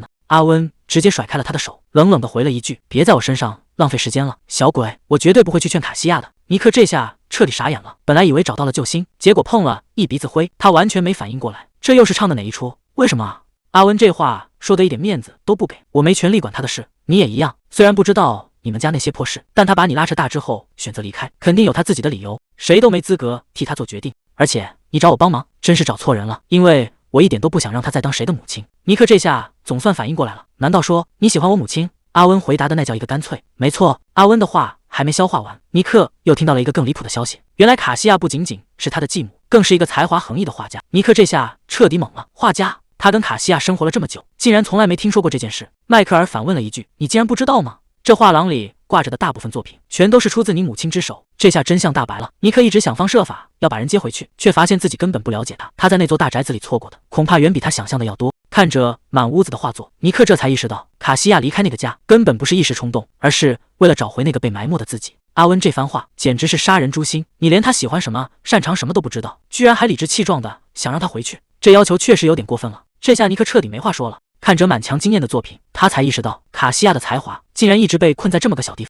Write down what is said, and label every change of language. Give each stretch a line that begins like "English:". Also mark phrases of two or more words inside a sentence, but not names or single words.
Chinese: 阿溫直接甩開了他的手，冷冷地回了一句：“別在我身上浪費時間了，小鬼，我絕對不會去勸卡西亞的。” 尼克這下徹底傻眼了，本來以為找到了救星，結果碰了一鼻子灰，他完全沒反應過來，這又是唱的哪一出？為什麼啊？阿溫這話說的一點面子都不給，我沒權利管他的事，你也一樣。雖然不知道你們家那些破事，但他把你拉扯大之後選擇離開，肯定有他自己的理由，誰都沒資格替他做決定。而且你找我幫忙，真是找錯人了，因為我一點都不想讓他再當誰的母親。尼克這下總算反應過來了，難道說你喜歡我母親？阿溫回答的那叫一個乾脆。沒錯，阿溫的話還沒消化完，尼克又聽到了一個更離譜的消息，原來卡西亞不僅僅是他的繼母，更是一個才華橫溢的畫家。尼克這下徹底懵了，畫家？他跟卡西亞生活了這麼久，竟然從來沒聽說過這件事。邁克爾反問了一句：“你竟然不知道嗎？這畫廊裡掛着的大部分作品，全都是出自你母親之手。” 這下真相大白了。尼克一直想方設法要把人接回去，卻發現自己根本不了解他。他在那座大宅子裡錯過的，恐怕遠比他想象的要多。看着滿屋子的畫作，尼克這才意識到，卡西亞離開那個家根本不是一時衝動，而是為了找回那個被埋沒的自己。阿溫這番話簡直是殺人誅心，你連他喜歡什麼、擅長什麼都不知道，居然還理直氣壯的想讓他回去，這要求確實有點過分了。這下尼克徹底沒話說了。看着滿牆驚豔的作品，他才意識到卡西亞的才華竟然一直被困在這麼個小地方。